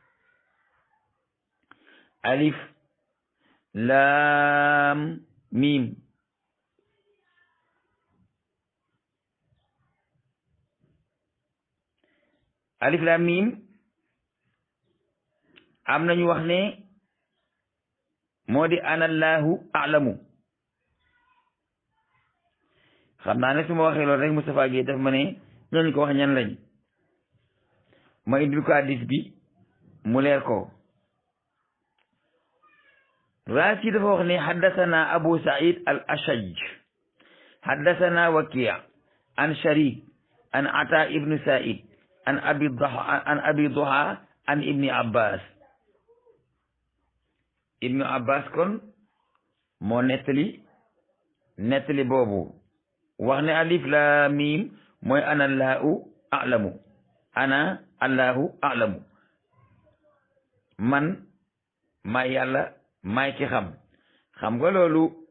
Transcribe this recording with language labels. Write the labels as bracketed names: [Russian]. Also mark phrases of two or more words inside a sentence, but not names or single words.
[Arabic] ألف لام ميم ألف لام ميم [Wolof] am nañu wax ne moo di [Arabic] أنا الله أعلم [Wolof] xam naa ne su ma waxee loolu rek Moustapha Guèye daf ma ne ñooñu ko wax ñan lañ ma indil ko hadis bi mu leer ko. Raasi dafa wax ne [Arabic] حدثنا أبو سعيد الأشج حدثنا وكيع عن شريك عن عطاء بن سعيد عن أبي الضحى عن ابن عباس. [Wolof] Ibnu Abbas kon moo nettali boobu wax ne [Arabic] ألف لام ميم [Wolof] mooy [Arabic] أنا الله أعلم [Wolof] man maa yàlla maay ki xam nga loolu